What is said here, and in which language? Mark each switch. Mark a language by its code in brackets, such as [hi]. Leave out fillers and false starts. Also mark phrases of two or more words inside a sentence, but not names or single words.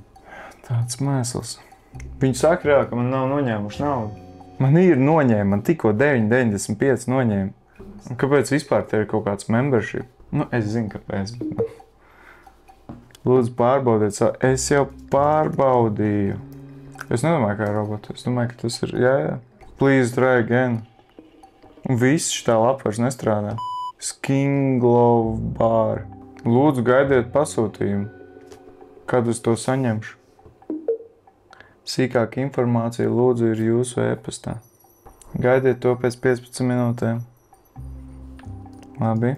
[lv] Viņš saka reāli, ka man nav noņēmuši naudu. Man ir noņēma, man tikko 9,95 noņēma. Un kāpēc vispār te ir kaut kāds membership? Nu, es zinu, kāpēc. Lūdzu, pārbaudiet savu. Es jau pārbaudīju. Es nedomāju, kā robotu. Es domāju, ka tas ir, jā. [en] Please try again. [lv] Un viss šitā lapa vairs nestrādā. Skin Glow Bar. Lūdzu, gaidiet pasūtījumu. Kad es to saņemšu? Sīkāka informācija lūdzu ir jūsu e-pastā. Gaidiet to pēc 15 minūtēm. Labi.